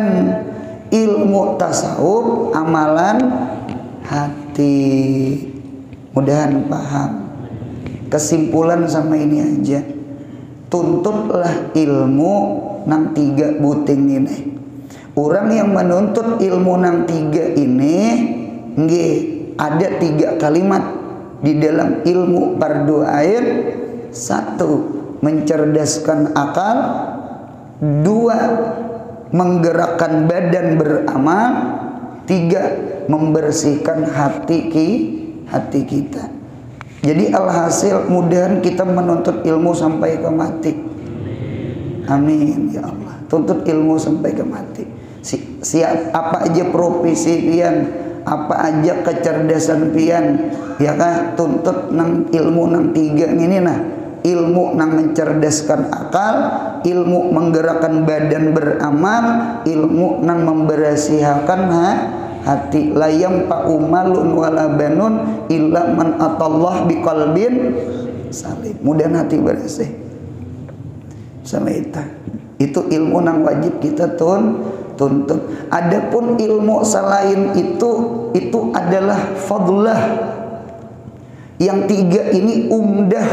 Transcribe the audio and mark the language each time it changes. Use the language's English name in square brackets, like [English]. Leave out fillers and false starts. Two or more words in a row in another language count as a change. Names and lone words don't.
[Indonesian] Ilmu tasawuf, amalan hati. Mudahan paham. Kesimpulan sama ini aja, tuntutlah ilmu nang 3 buting ini. Orang yang menuntut ilmu nang 3 ini, nggih, ada 3 kalimat di dalam ilmu fardu ain. 1, mencerdaskan akal. 2, menggerakkan badan beramal. 3, membersihkan hati kita. Jadi alhasil mudahan kita menuntut ilmu sampai ke mati. [Arabic] Amin ya Allah. [Indonesian] Tuntut ilmu sampai ke mati. Siap apa aja profesi pian, apa aja kecerdasan pian, ya kan, tuntut nang ilmu nang 3 ini nah. Ilmu nang mencerdaskan akal, ilmu menggerakkan badan beramal, ilmu nang membersihakan hati. [Arabic] La yanfa'u malun wala banun illa man atallah biqalbin salim. [Indonesian] Mudahan hati bersih. Sama itu ilmu nang wajib kita tuntut. Adapun ilmu selain itu adalah fadlah. Yang 3 ini umdah.